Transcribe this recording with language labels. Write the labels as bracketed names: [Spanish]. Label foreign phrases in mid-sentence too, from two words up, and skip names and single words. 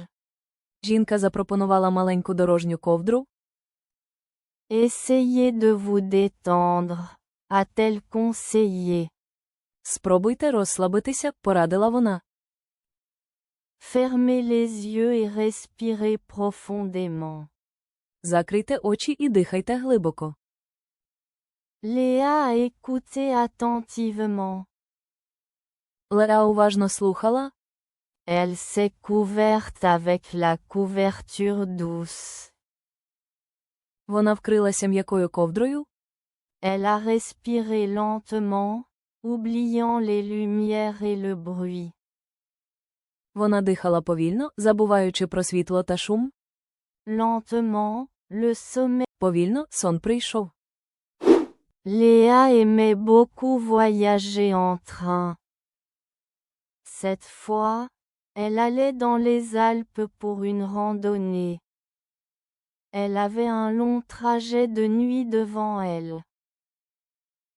[Ukrainian] Жінка запропонувала маленьку дорожню ковдру. [French] Essayez de vous détendre, a-t-elle conseillé. [Ukrainian] Спробуйте розслабитися, порадила вона. [French] Fermez les yeux et respirez profondément. [Ukrainian] Закрийте очі і дихайте глибоко. [French] Léa a écouté attentivement. [Ukrainian] Леа уважно слухала. [French] Elle s'est couverte avec la couverture douce. [Ukrainian] Вона вкрилася м'якою ковдрою. [French] Elle a respiré lentement, oubliant les lumières et le bruit. [Ukrainian] Вона дихала повільно, забуваючи про світло та шум. [French] Lentement, le sommeil. [Ukrainian] Повільно сон прийшов. [French] Léa aimait beaucoup voyager en train. Cette fois, elle allait dans les Alpes pour une randonnée. Elle avait un long trajet de nuit devant elle.